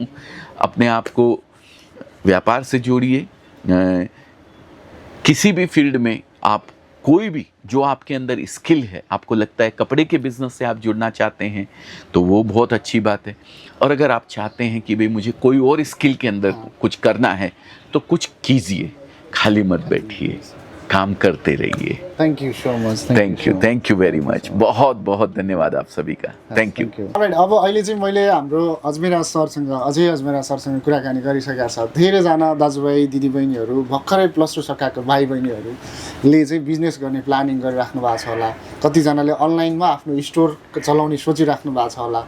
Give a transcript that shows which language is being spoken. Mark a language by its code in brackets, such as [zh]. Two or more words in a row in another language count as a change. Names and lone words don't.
[hi] अपने आप को व्यापार से जोड़िए, किसी भी फील्ड में आप कोई भी जो आपके अंदर स्किल है, आपको लगता है कपड़े के बिज़नेस से आप जुड़ना चाहते हैं तो वो बहुत अच्छी बात है। और अगर आप चाहते हैं कि भाई मुझे कोई और स्किल के अंदर कुछ करना है तो कुछ कीजिए, खाली मत बैठिए, काम करते रहिए। [en] thank you so much. thank you very much. [hi] बहुत बहुत धन्यवाद आप सभी का। [en] thank you. राइट, [ne] अब अहिले चाहिँ मैले हाम्रो अजमेरा सरसँग, अजय अजमेरा सरसँग कुराकानी गरिसकेका छ। धेरैजना दाजुभाइ दिदीबहिनीहरू, भर्खरै +2 सकाएको भाइ बहिनीहरूले चाहिँ बिजनेस गर्ने प्लानिङ गरिराख्नु भएको छ होला। कतिजनाले अनलाइनमा आफ्नो स्टोर चलाउने सोचिराख्नु भएको छ होला।